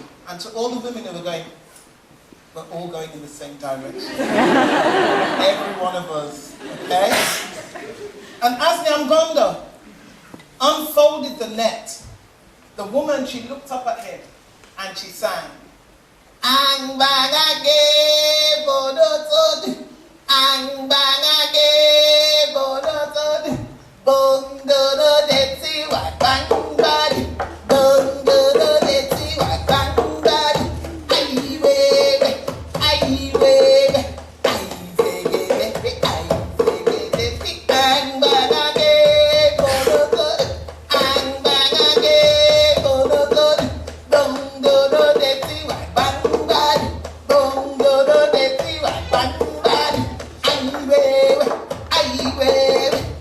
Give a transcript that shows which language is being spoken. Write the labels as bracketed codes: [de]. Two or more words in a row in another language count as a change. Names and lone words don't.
[en] And to all the women who were going, we're all going in the same direction. Every one of us, okay? And as Nyamgondo unfolded the net, the woman, she looked up at him and she sang, Angbangage bodotodi, Angbangage bodotodi, Bongoro deti wakangbari, Bongoro deti wakangbari, Aiwebe, Aiwebe, Aiwebe, Aiwebe, Angbangage bodotodi, Angbangage bodotodi, Bongoro deti wakangbari, Bongoro deti wakangbari, Aiwebe, Aiwebe.